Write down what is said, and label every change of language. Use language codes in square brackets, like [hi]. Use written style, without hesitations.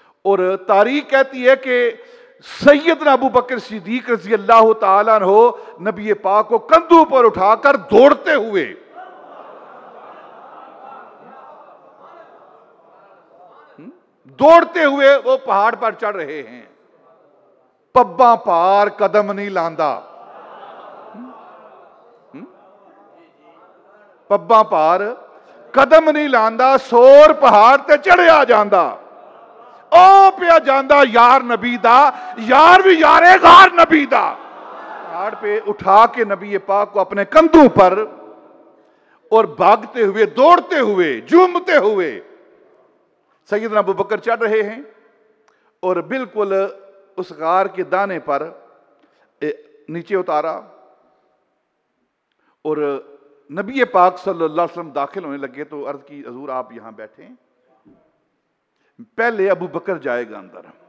[ur] اور تاریخ کہتی ہے کہ سیدنا ابوبکر صدیق رضی اللہ تعالیٰ عنہ نبی پاک کو کندھوں پر اٹھا کر دوڑتے ہوئے وہ پہاڑ پر چڑھ رہے ہیں. [pa] پباں پار قدم نہیں لاندا، پباں پار قدم نہیں لاندا، سور پہاڑ تے چڑھیا جاندا، او پیا جاندا یار نبی دا، یار بھی یارے غار نبی دا. [ur] پہاڑ پہ اٹھا کے نبی پاک کو اپنے کندھوں پر اور بھاگتے ہوئے، دوڑتے ہوئے، جھومتے ہوئے سیدنا ابوبکر چڑھ رہے ہیں. اور بالکل اس غار کے دانے پر نیچے اتارا اور نبی پاک صلی اللہ علیہ وسلم داخل ہونے لگے تو عرض کی حضور آپ یہاں بیٹھیں، پہلے ابوبکر جائے گا اندر.